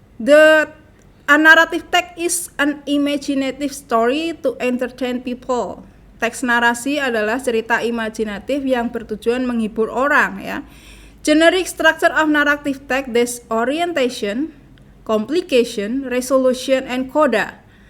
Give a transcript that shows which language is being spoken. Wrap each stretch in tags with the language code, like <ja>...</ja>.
<en>A narrative text is an imaginative story to entertain people.</en> <id>Teks narasi adalah cerita imajinatif yang bertujuan menghibur orang ya.</id> <en>Generic structure of narrative text is orientation, complication, resolution, and coda.</en>